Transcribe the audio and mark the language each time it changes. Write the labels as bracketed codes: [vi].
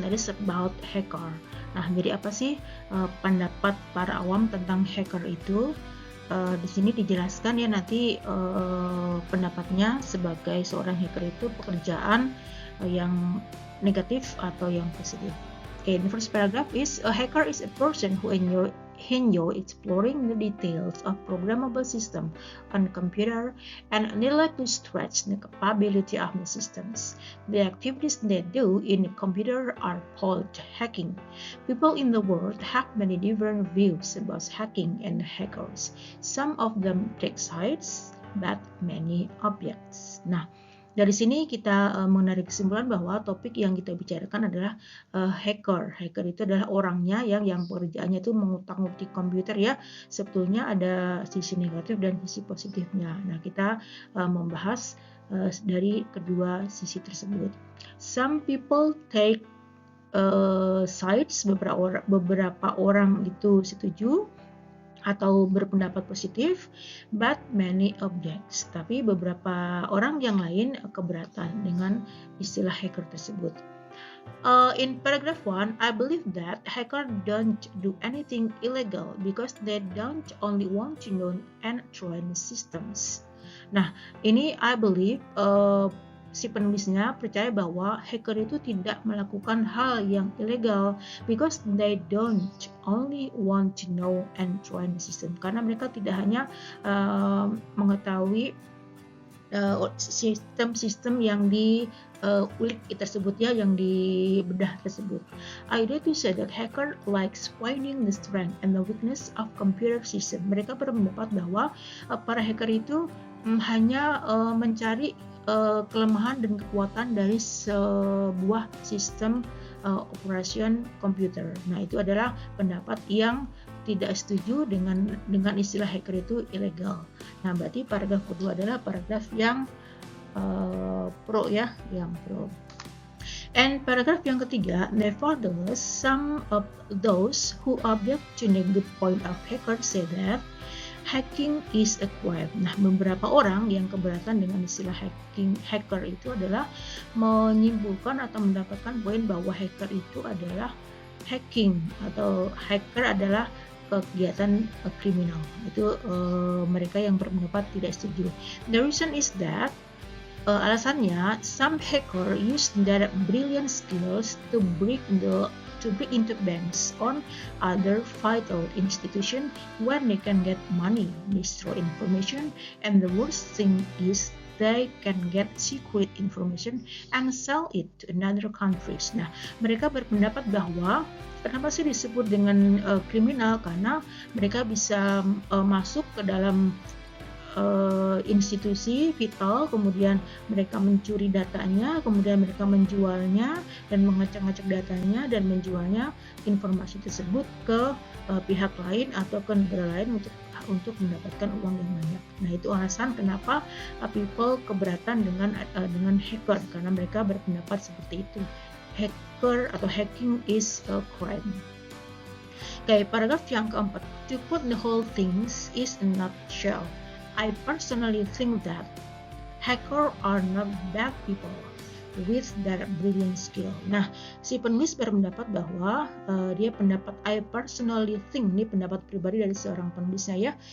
[en] That is about hacker. [id] Nah, jadi apa sih pendapat para awam tentang hacker itu? Di sini dijelaskan ya nanti pendapatnya sebagai seorang hacker itu pekerjaan yang negatif atau yang positif. [en] Okay, the first paragraph is, a hacker is a person who enjoy exploring the details of programmable system on a computer and they like to stretch the capability of the systems. The activities they do in the computer are called hacking. People in the world have many different views about hacking and hackers. Some of them take sides, but many objects. Nah, [id] Dari sini kita menarik kesimpulan bahwa topik yang kita bicarakan adalah hacker. Hacker itu adalah orangnya yang pekerjaannya itu mengutak-ngutik komputer ya. Sebetulnya ada sisi negatif dan sisi positifnya. Nah, kita membahas dari kedua sisi tersebut. [en] Some people take sides, [id] beberapa orang itu setuju atau berpendapat positif, [en] but many objects. [id] Tapi beberapa orang yang lain keberatan dengan istilah hacker tersebut. [en] In paragraph 1, I believe that hackers don't do anything illegal because they don't only want to know and train systems. [id] Nah, ini [en] I believe [id] si penulisnya percaya bahwa hacker itu tidak melakukan hal yang ilegal [en] because they don't only want to know and train the system, [id] karena mereka tidak hanya mengetahui sistem-sistem yang diulik tersebut ya, yang dibedah tersebut. [en] I dare to say that hacker likes finding the strength and the weakness of computer system. [id] Mereka berpendapat bahwa para hacker itu hanya mencari kelemahan dan kekuatan dari sebuah sistem operation komputer. Nah, itu adalah pendapat yang tidak setuju dengan istilah hacker itu ilegal. Nah, berarti paragraf kedua adalah paragraf yang pro ya, yang pro. [en] And [id] paragraf yang ketiga, [en] nevertheless, some of those who object to the good point of hacker say that hacking is a crime. [id] Nah, beberapa orang yang keberatan dengan istilah hacker itu adalah menyimpulkan atau mendapatkan poin bahwa hacker itu adalah hacking atau hacker adalah kegiatan kriminal. Itu mereka yang berpendapat tidak setuju. [en] The reason is that alasannya, some hacker use their brilliant skills to break into banks or other vital institution where they can get money, destroy information, and the worst thing is they can get secret information and sell it to another countries. [id] Nah, mereka berpendapat bahwa kenapa sih disebut dengan kriminal? Karena mereka bisa masuk ke dalam institusi vital, kemudian mereka mencuri datanya, kemudian mereka menjualnya dan mengacak-ngacak datanya dan menjualnya informasi tersebut ke pihak lain atau ke negara lain untuk mendapatkan uang yang banyak. Nah, itu alasan kenapa people keberatan dengan hacker, karena mereka berpendapat seperti itu. [en] Hacker atau hacking is a crime. [id] Oke, paragraf yang keempat. [en] To put the whole things is a nutshell. I personally think that hackers are not bad people with their brilliant skill. [id] Nah, si penulis berpendapat bahwa dia pendapat [en] I personally think, [id] ini pendapat pribadi dari seorang penulisnya ya.